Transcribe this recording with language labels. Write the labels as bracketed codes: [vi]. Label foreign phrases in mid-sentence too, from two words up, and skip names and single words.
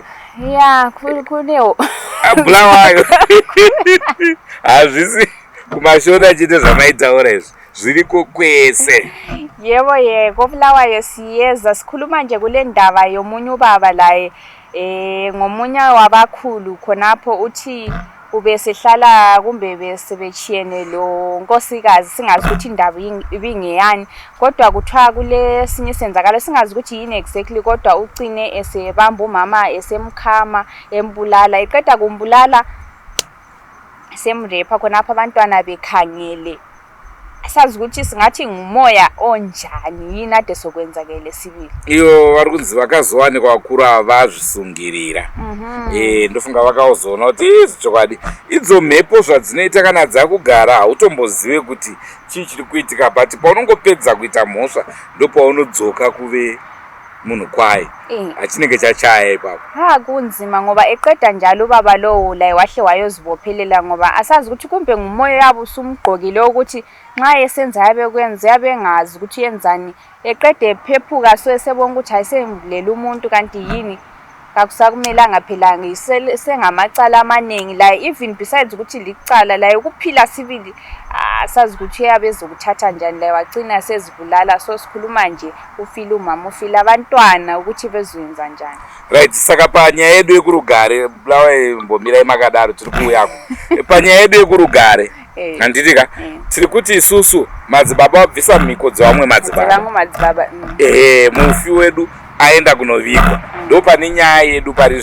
[sn] kunewo Bulawayo hazvisi kumashona chete zvamaitaura izvi zviriko kwese [nd] yebo koBulawayo siyeza sikhuluma nje kule ndaba yomunye ubaba laye ngomunye wabakhulu khonapho uthi ubesehlala kumbe besebechiyene lo nkosikazi singazi ukuthi indaba ibingeyani kodwa kuthiwa kule sinye senzakalo singazi ukuthi yini exactly kodwa ucine esebamba umama esemkhama embulala iqeda kumbulala semrepa khonapho abantwana bekhangele asazi ukuthi singathi ngumoya onjani yini ade sokwenzakele sibili [sn] iyo vari kunzi vakazowane kwakuru avazvisungirira ndofunga vakazoona kuti izvokwadi idzo mhepo zvadzinoita kana dzakugara hautombozive kuti chii chiri kuitika but paunongopedza kuita mhosva ndopaunodzoka kuve munhu kwaye achinenge chachaya ipapo [nd] kunzima ngoba eqeda njalo ubaba lowo la wahle wayozibophelela ngoba asazi ukuthi kumbe ngumoya yabo usumgqokile ukuthi nxa esenza yabe kwenza yabe ngazi ukuthi yenzani eqede ephephuka so esebona ukuthi ayisemvulela umuntu kanti yini akusakumelanga phela sengamacala amaningi la [en] even besides [nd] ukuthi licala la ukuphila sibili asazi ukuthi yabe ezokuthatha njani la wagcina sezibulala so sikhuluma nje ufila umama ufila abantwana ukuthi bezoyenza njani [sn] right saka panyaya yedu yekurugare Bulawayo mbomira imakadaro tiri kuuyako panyaya yedu yekurugare handitika tiri kuti isusu madzibaba wabvisa mhiko dzevamwe madzibaba mufi wedu aenda kunovigwa ndo pane nyaya yedu pari